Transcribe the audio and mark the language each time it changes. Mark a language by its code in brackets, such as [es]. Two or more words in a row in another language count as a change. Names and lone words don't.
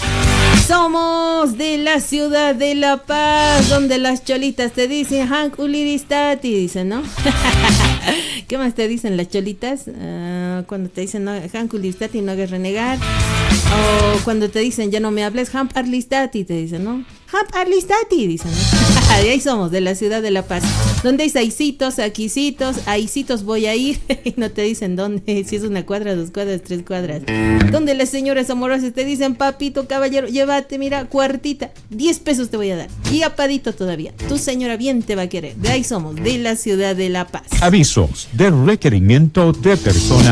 [es] Somos de la ciudad de La Paz, donde las cholitas te dicen [ay] Hank Uliristati, [es] dicen, ¿no? ¿Qué más te dicen las cholitas? Cuando te dicen no, [ay] Hank Uliristati, [es] no hagas renegar. O cuando te dicen ya no me hables, [ay] Hank Arlistati, [es] te dicen, ¿no? [ay] Hank Arlistati, [es] dicen, ¿no? De ahí somos, de la ciudad de La Paz, donde hay saicitos, aquicitos, ahícitos voy a ir, y no te dicen dónde, si es 1 cuadra, 2 cuadras, 3 cuadras. Donde las señoras amorosas te dicen, papito, caballero, llévate, mira, cuartita, 10 pesos te voy a dar, y apadito todavía, tu señora bien te va a querer. De ahí somos, de la ciudad de La Paz. Avisos de requerimiento de personal.